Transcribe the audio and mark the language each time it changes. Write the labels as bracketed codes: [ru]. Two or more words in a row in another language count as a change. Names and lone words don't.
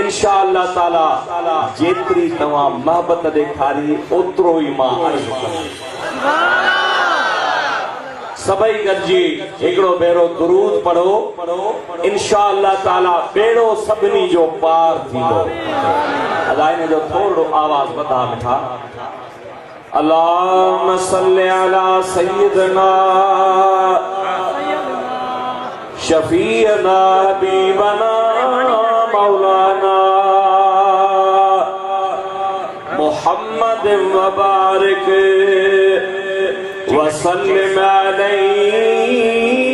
[sd] इंशाअल्लाह ताला जेतिरी तव्हां मोहबत ॾेखारी ओतिरो ई मां अर्ज़ कंदुसि। सबई गॾिजी हिकिड़ो भेरो दुरूद पढ़ो इंशाअल्लाह ताला बेड़ो सभिनी जो पार थींदो। अलाए जो थोरो आवाज़ वधा मिठा [ar] اللهم صل على سيدنا شفيعنا حبيبنا مولانا محمد و بارك و سلم عليه